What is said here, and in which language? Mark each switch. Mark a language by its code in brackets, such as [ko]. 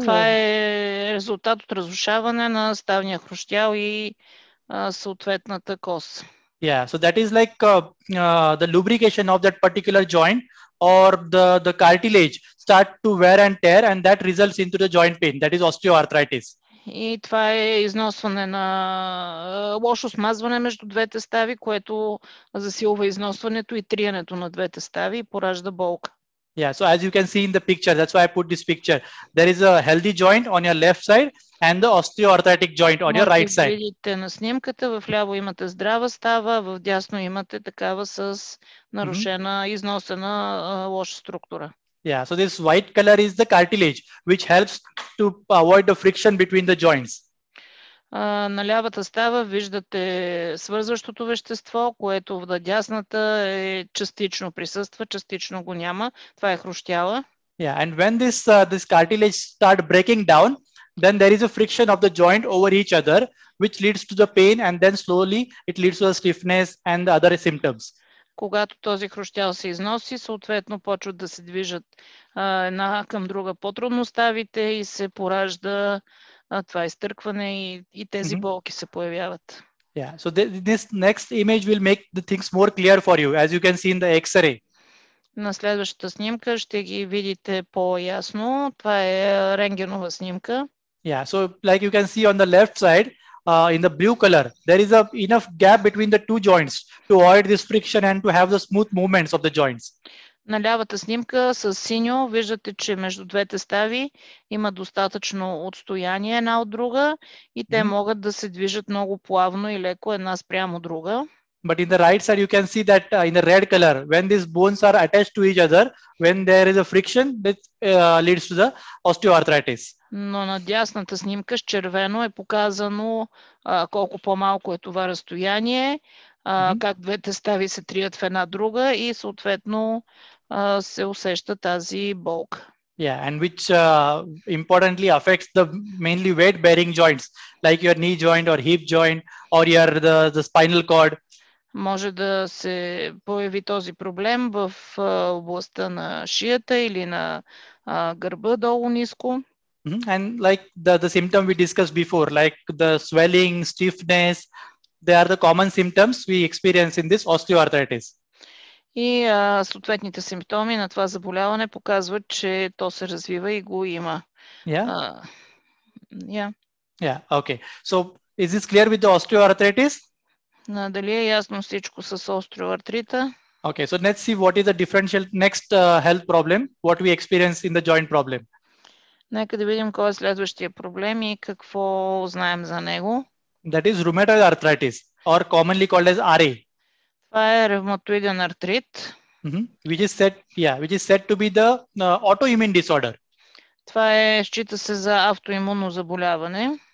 [bg] Това е резултат от разрушаване на ставния хрущял и съответната кост. [en] Yeah, so that is like the lubrication of that particular joint or the cartilage start to wear and tear and that results into the joint pain. That is osteoarthritis. [bg] И това е износване на лошо смазване между двете стави, което засилва износването и триенето на двете стави и поражда болка. [en] Yeah, so as you can see in the picture, that's why I put this picture. There is a healthy joint on your left side and the osteoarthritic joint on your right side. [bg] Видите на снимката, в ляво имате здрава става, в дясно имате такава с нарушена, износена лоша структура. [en] Yeah, so this white color is the cartilage, which helps to avoid the friction between the joints. [bg] На лявата става виждате свързващото вещество, което в дясната частично присъства, частично го няма. Това е хрущяла. [en] Yeah, and when this cartilage start breaking down, then there is a friction of the joint over each other, which leads to the pain, and then slowly it leads to the stiffness and the other symptoms. [bg] Когато този хрущял се износи, съответно почват да се движат една към друга по-трудно ставите и се поражда това изтъркване и тези болки се появяват. [en] Yeah, so this next image will make the things more clear for you, as you can see in the X-ray. [bg] На следващата снимка ще ги видите по-ясно. Това е рентгенова снимка. [en] Yeah, so like you can see on the left side, in the blue color, there is enough gap between the two joints to avoid this friction and to have the smooth movements of the joints. [bg] На лявата снимка с синьо виждате, че между двете стави има достатъчно отстояние една от друга и те могат да се движат много плавно и леко една спрямо друга. [en] But in the right side, you can see that in the red color, when these bones are attached to each other, when there is a friction, that leads to the osteoarthritis. [bg] Но на дясната снимка с червено е показано колко по-малко е това разстояние, как двете стави се трият в една друга и съответно се усеща тази болка. [en] Yeah, and which importantly affects the mainly weight-bearing joints, like your knee joint or hip joint or the spinal cord. [bg] Може да се появи този проблем в областта на шията или на гърба долу ниско. [en] And like the symptom we discussed before, like the swelling, stiffness, they are the common symptoms we experience in this osteoarthritis. [bg] И съответните симптоми на това заболяване показват, че то се развива и го има. Yeah. Yeah. Okay. [en] So is this clear with the osteoarthritis? [bg] Дали е ясно всичко с остеоартрита? Okay. [en] So let's see what is the differential next health problem, what we experience in the joint problem. [bg] Нека да видим кой е следващия проблем и какво знаем за него. [en] That is rheumatoid arthritis, or commonly called as RA. [bg] Това е ревматоиден артрит. [en] Which is said to be the autoimmune disorder. [bg] Това е, счита се за автоимунно заболяване.